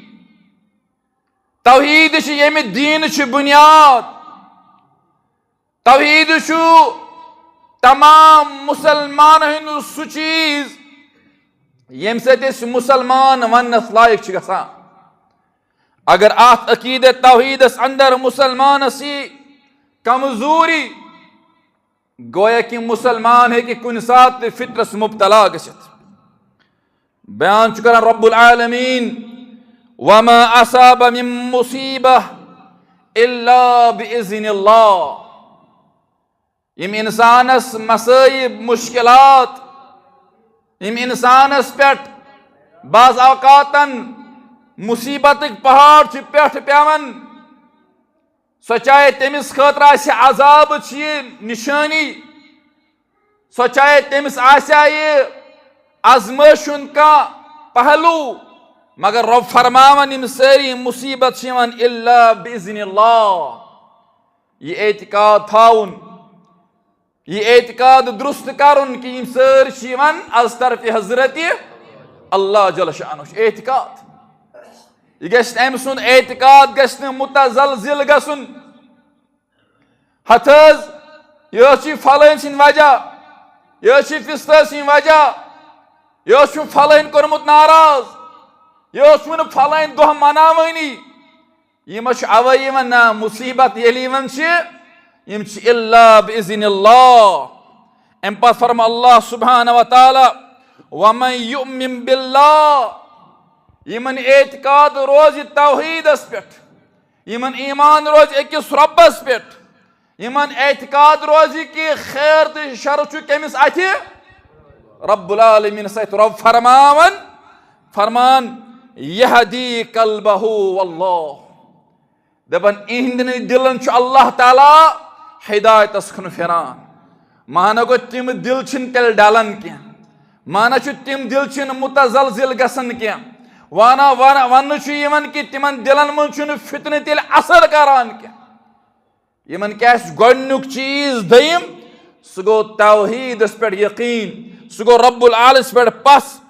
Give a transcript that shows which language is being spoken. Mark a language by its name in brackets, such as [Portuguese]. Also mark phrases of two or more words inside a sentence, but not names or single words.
[Kashmiri] توحید چھِ ییٚمہِ دیٖنٕچ بُنیاد توحید چھُ تمام مسلمانن ہُنٛد سُہ چیٖز ییٚمہِ سۭتۍ أسۍ مسلمان وننس لایق چھِ گژھان اگر اتھ عقیدہ توحیدس اندر مسلمانس یی کمزوری گویا کہ مسلمان ہیٚکہِ کُنہِ ساتہٕ تہِ فطرس مبتلا گٔژھِتھ بیان چھُ کران رب العالمین [Arabic] وما اصاب من مصیبہ الا باذن اللہ [Kashmiri] یِم انسانس مصٲیب مشکلات یِم انسانس پٮ۪ٹھ بعض اوقاتن مصیبتٕکۍ پہاڑ چھِ پٮ۪ٹھٕ پٮ۪وان سۄ چاہے تٔمِس خٲطرٕ آسہِ عذابٕچ یہِ نِشٲنی سۄ چاہے تٔمِس آسیا یہِ آزمٲیش ہُنٛد کانٛہہ پہلوٗ مگر رۄب فرماوان یِم سٲری مصیبت چھِ یِوان [Arabic] الا باذن اللہ [Kashmiri] یہِ اعتقاد تھاوُن یہِ اعتقاد درست کرُن کہِ یِم سٲری چھِ یِوان از طرفِ حضرتِ اللہ [Arabic] جل شانُہ [Kashmiri] اعتقاد یہِ گژھِ نہٕ أمۍ سُنٛد اعتقاد گژھِ نہٕ متزلزل گژھُن ہتھ حظ یہِ حظ چھِ فلٲنۍ سٕنٛدۍ وجہ یہِ حظ چھِ فِستٲژ سٕنٛدۍ وجہ یہِ حظ چھُ فلٲنۍ کوٚرمُت ناراض یہِ حظ چھُنہٕ فلٲنۍ دۄہ مناوٲنی یِم حظ چھِ اَوَے یِوان نہ مُصیبت ییٚلہِ یِوان چھِ یِم چھِ [Arabic] الا باذن اللہ [Kashmiri] اَمہِ پتہٕ فرما [Arabic] اللہ سبحانہ وتعالیٰ ومن یؤمن باللہ [Kashmiri] یِمن اعتقاد روزِ توحیدس پٮ۪ٹھ یِمن ایمان روزِ أکِس رۄبس پٮ۪ٹھ یِمن اعتقاد روزِ کہِ خیر تہٕ شر چھُ کٔمِس اتھِ رب العالمیٖنس اتھِ رۄب فرمان [Arabic] یہدی قلبہ واللہ [Kashmiri] دپان اِہنٛدٮ۪ن دِلن چھُ اللہ تعالیٰ ہدایتس کُن پھِران مانا گوٚو تِم دِل چھِنہٕ تیٚلہِ ڈلان کینٛہہ مانا چھُ تِم دِل چھِنہٕ متزلزل گژھان کینٛہہ وننہٕ چھُ یِوان کہِ تِمن دِلن منٛز چھُنہٕ فتنہٕ تیٚلہِ اثر کران کینٛہہ یِمن کیٛاہ آسہِ گۄڈنیُک چیٖز دوٚیِم سُہ گوٚو توحیدس پٮ۪ٹھ یقیٖن سُہ گوٚو رب العالمینس پٮ۪ٹھ پس